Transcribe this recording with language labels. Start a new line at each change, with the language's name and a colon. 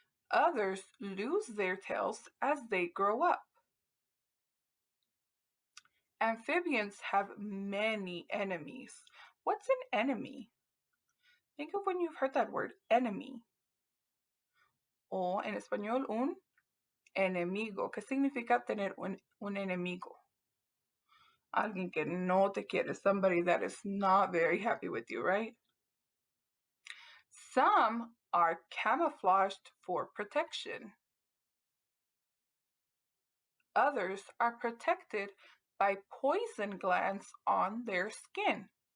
English: Others lose their tails as they grow up. Amphibians have many enemies. What's an enemy? Think of when you've heard that word, enemy.
Spanish: O en español, un enemigo. ¿Qué significa tener un enemigo? Alguien que no te quiere,
English: somebody that is not very happy with you, right? Some are camouflaged for protection. Others are protected by poison glands on their skin.